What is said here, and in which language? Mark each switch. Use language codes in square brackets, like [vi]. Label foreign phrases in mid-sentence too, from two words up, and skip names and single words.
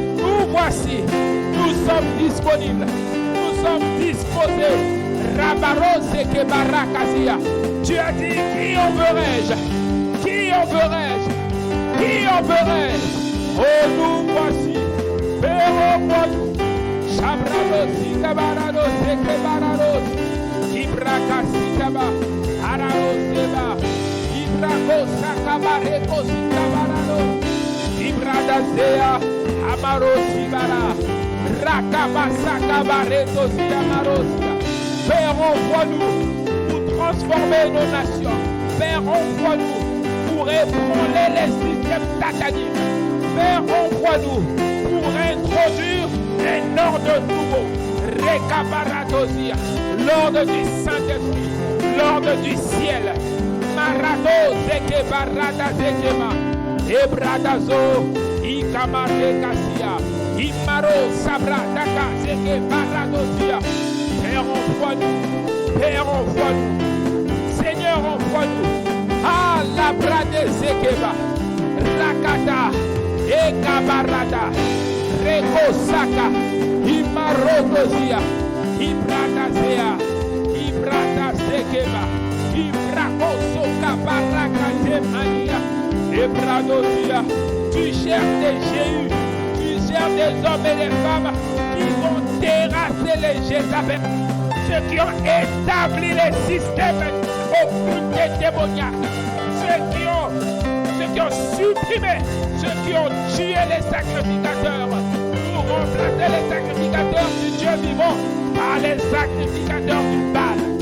[fr] Nous voici. Nous sommes disponibles. Nous sommes disposés. Rabarose que barakazia. Tu as dit, qui enverrai-je? Qui enverrai-je? Qui enverrai-je? Oh, nous voici. Père, envoie-nous. Shabradosi kabaradose que barados. Ibrakasi kaba. Araroseba. Ibrakosa kabarekosi kabarados. Ibradazea. Amarosibara. Rakabasa kabaretosi amarosia. Père, envoie-nous pour transformer nos nations. Père, envoie-nous pour ébranler les systèmes sataniques. Père, envoie-nous pour introduire un ordre nouveau. Rekabaratosia, l'ordre du Saint-Esprit, l'ordre du ciel. Marado zeke barada zekema. Ebradazo, ikamarekasia. Imaro sabradaka zeke baradosia. Père, envoie-nous. Père, envoie-nous. Seigneur, envoie-nous. Ah, la brade zekeba. Rakata. Ekabarada. Rekosaka. Imarodosia. Ibradazea. Ibradazekeba. Ibrakosoka barakate mania. Ebradosia. Tu cherches des Jéhus. Tu cherches des hommes et des femmes qui vont terrasser les Jézabel. Ceux qui ont établi les systèmes occultes et démoniaques. Ceux qui ont supprimé, ceux qui ont tué les sacrificateurs pour remplacer les sacrificateurs du Dieu vivant par les sacrificateurs du Baal.